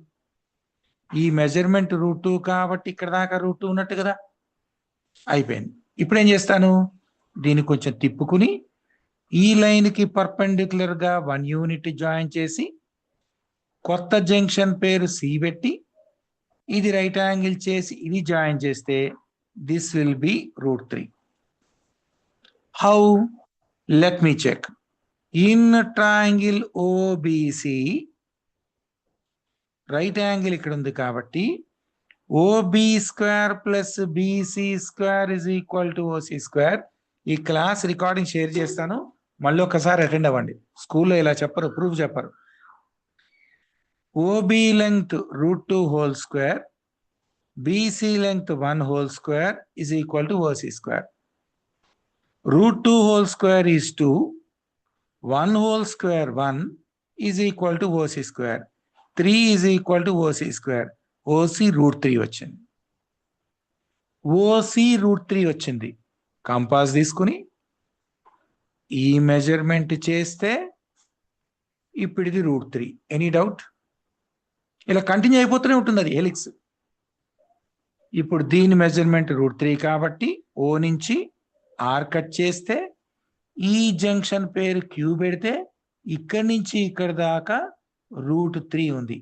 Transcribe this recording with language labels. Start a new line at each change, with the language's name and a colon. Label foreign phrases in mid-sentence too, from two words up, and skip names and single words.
Telugu: ఈ
English: measurement root
Telugu: 2 కాబట్టి ఇక్కడ దాకా రూట్ 2 ఉన్నట్టు కదా, అయిపోయింది. ఇప్పుడు ఏం చేస్తాను, దీన్ని కొంచెం తిప్పుకుని, ఈ లైన్ కి పర్పెండిక్యులర్ గా 1 యూనిట్ జాయిన్ చేసి, కొత్త జంక్షన్ పేరు సి పెట్టి ఇది
English: right angle
Telugu: చేసి ఇది జాయిన్ చేస్తే
English: this will be √3. How? Let me check. in triangle OBC right angle
Telugu: ఇక్కడ ఉంది కాబట్టి OB² + BC² = OC². ఈ
English: class recording
Telugu: షేర్ చేస్తాను, మళ్ళీ ఒకసారి అటెండ్ అవ్వండి. స్కూల్లో ఇలా చెప్పరు, ప్రూఫ్ చెప్పరు.
English: OB length √2² BC length 1² = OC². √2² is 2, 1² 1 = OC².
Telugu: 3 = OC². OC √3 వచ్చింది. OC √3 వచ్చింది. కంపాస్ తీసుకుని ఈ మెజర్మెంట్ చేస్తే ఇప్పుడు ఇది √3.
English: Any doubt?
Telugu: ఇలా కంటిన్యూ అయిపోతూనే ఉంటుంది అది హెలిక్స్. ఇప్పుడు దీని మెజర్మెంట్ √3 కాబట్టి O నుంచి R కట్ చేస్తే ఈ జంక్షన్ పేరు Q పెడితే ఇక్కడి నుంచి ఇక్కడ దాకా √3 ఉంది.